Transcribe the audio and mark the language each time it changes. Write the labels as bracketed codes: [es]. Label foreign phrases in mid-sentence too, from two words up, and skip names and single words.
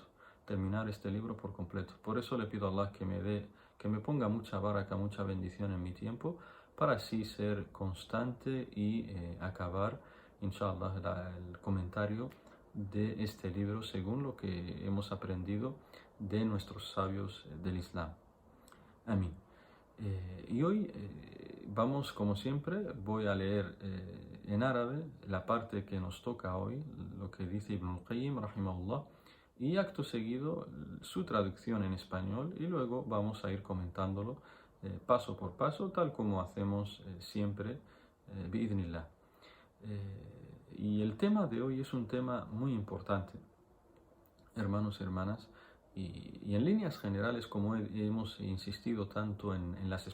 [es] Terminar este libro por completo. Por eso le pido a Allah que me ponga mucha baraka, mucha bendición en mi tiempo, para así ser constante y acabar, inshallah, el comentario de este libro según lo que hemos aprendido de nuestros sabios del Islam. Amén. Y hoy vamos, como siempre, voy a leer en árabe la parte que nos toca hoy, lo que dice Ibn al-Qayyim, rahimahullah, y acto seguido su traducción en español, y luego vamos a ir comentándolo paso por paso, tal como hacemos siempre, bi'idhnillah. Y el tema de hoy es un tema muy importante, hermanos y hermanas, y en líneas generales, como hemos insistido tanto en las